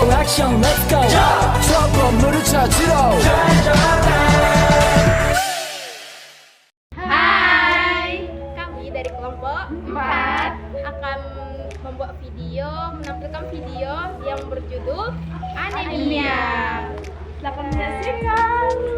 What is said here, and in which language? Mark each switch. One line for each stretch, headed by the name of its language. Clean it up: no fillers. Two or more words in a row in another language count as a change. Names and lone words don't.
Korean: 액션
English: let's go
Korean: 저 건물을 찾으러
Indonesian: Hai, kami dari kelompok 4 akan membuat video, menampilkan video yang berjudul Anemia. Silakan menyaksikan.